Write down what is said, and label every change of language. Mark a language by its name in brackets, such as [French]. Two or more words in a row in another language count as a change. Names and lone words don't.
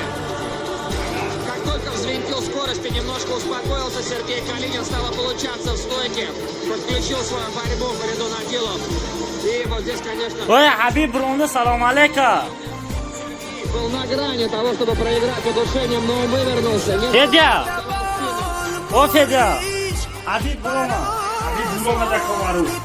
[Russian] Как только взвинтил скорость и немножко успокоился, Сергей Калинин стало получаться в стойке. Подключил свою борьбу Фаридон Адилов. И вот здесь, конечно, Ой, Хабиб Бронда, [Arabic] سلام عليك. [Russian] был на грани того, чтобы проиграть удушением, но он вывернулся. Не Федя. О, Федя. Хабиб Бронда. Biz bulma da kovaru.